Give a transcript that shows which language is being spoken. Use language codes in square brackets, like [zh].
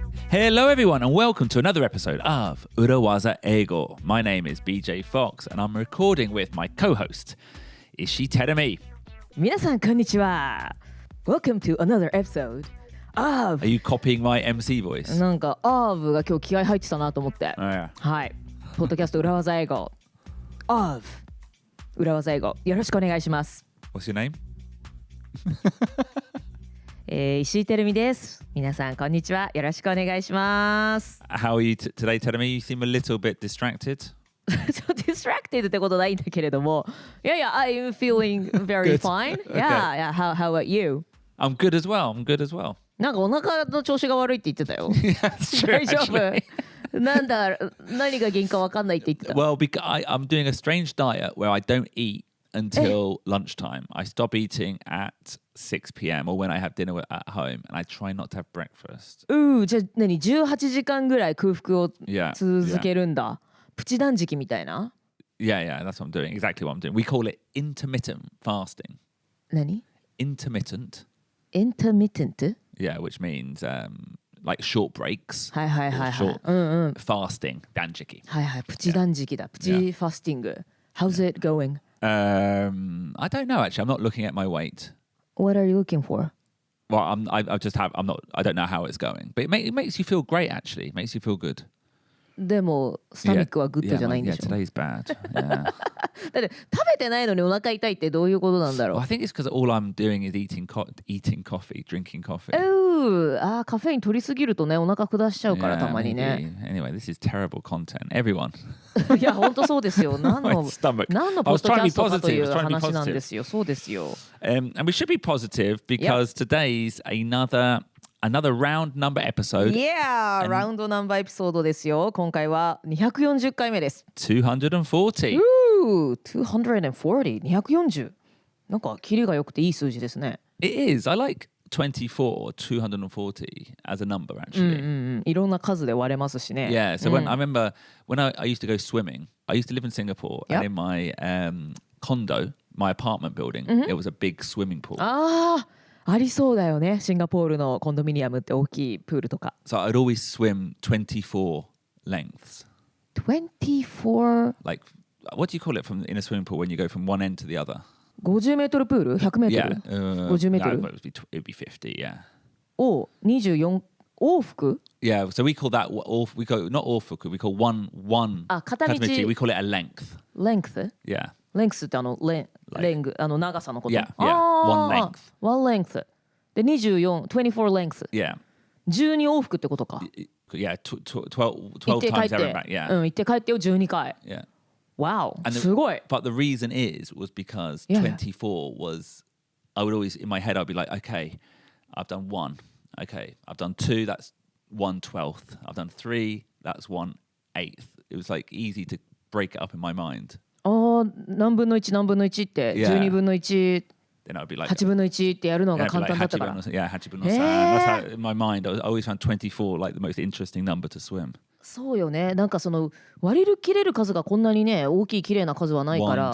[en] Hello everyone and welcome to another episode of 裏技英語. My name is BJ Fox and I'm recording with my co-host, Ishi Tedamy. [ja] 皆さんこんにちは. [en] Welcome to another episode of... Are you copying my MC voice? [ja] なんか of が今日気合入ってたなと思って。 [en] Oh, yeah. [ja] はい。ポッドキャスト裏技英語 of 裏技英語よろしくお願いします。 [en] What's your name? [ja] 石井てるみです。皆さんこんにちは。よろしくお願いします。 [en] How are you today, Tedamy? You seem a little bit distracted. [ja] distracted ってことないんだけれども。 [en] いやいや、I'm feeling very fine. Okay. Yeah, how about you? I'm good as well. [ja] なんかお腹の調子が悪いって言ってたよ。 [en] That's true, [ja] 大丈夫。なんだ、何が原因か分かんないって言ってた。 [en] Well, because I'm doing a strange diet where I don't eat until lunchtime. I stop eating at 6 p.m. or when I have dinner at home, and I try not to have breakfast. [ja] じゃあ何18時間ぐらい空腹を [en] Yeah, [ja] 続けるんだ。プチ断食みたいな。 [en] Yeah, that's what I'm doing. Exactly what I'm doing. We call it intermittent fasting. [ja] 何 [en] Intermittent. Intermittent? Yeah, which means like short breaks. [ja] はいはいはいはい。 [en] Short [ja] うんうん。 [en] fasting, 断食. [ja] はいはい。プチ断食だ。プチファスティング。 [en] How's it going? I don't know actually. I'm not looking at my weight. What are you looking for? Well, I don't know how it's going, but it makes you feel great actually. It makes you feel good. [ja] でもスタミックはグッドじゃないんでしょ。 [en] Yeah, today's bad. Yeah. [ja] だって食べてないのにお腹痛いってどういうことなんだろう。 [en] Well, I think it's because all I'm doing is eating coffee, drinking coffee. [ja] カフェイン取りすぎるとねお腹下しちゃうからたまにね。 [en] Anyway, this is terrible content. Everyone. [ja] いや本当そうですよ。何のポッドキャストかという話なんですよ。そうですよ。 [en] And we should be positive because today's another round number episode. [ja] Yeah, ラウンドナンバーエピソードですよ。今回は240回目です。 [en] 240. [ja] 240、240。なんかキリが良くていい数字ですね。 [en] It is. I like 24, 240 as a number actually. [ja] いろんな数で割れますしね。 [en] Yeah, so I remember when I used to go swimming, I used to live in Singapore and in my condo, my apartment building, it was a big swimming pool. [ja] ありそうだよね。シンガポールのコンドミニアムって大きいプールとか。 [en] So I'd always swim 24 lengths. 24? Like, what do you call it in a swimming pool when you go from one end to the other? [ja] 50メートルプール ?100 メートル、50メートル [en] It'd be 50, yeah. [ja] を24往復 [en] Yeah, so we call that, we call not 往復, we call one [ja] 片道 [en] we call it a length. length? Yeah. [ja] length ってレング長さのこと。 [en] Yeah, one length. one length. で24 length. Yeah. [ja] 12往復ってことか。 [en] Yeah, 12 times there and back, yeah. [ja] 行って帰ってを12回。 [en] Yeah. [ja] Wow, すごい。 [en] But the reason was because 24 was, I would always, in my head, I'd be like, okay, I've done 1. Okay, I've done 2, that's 1/12. I've done 3, that's 1/8. It was like easy to break it up in my mind. [ja] 何分の1何分の1って12分の1 [en] Then I'd be like [ja] 8分の1ってやるのが簡単だったから。 Yeah, 8分の3. [en] That's how in my mind I always found 24 like the most interesting number to swim. [ja] そうよね。なんかその割り切れる数がこんなにね大きい綺麗な数はないから。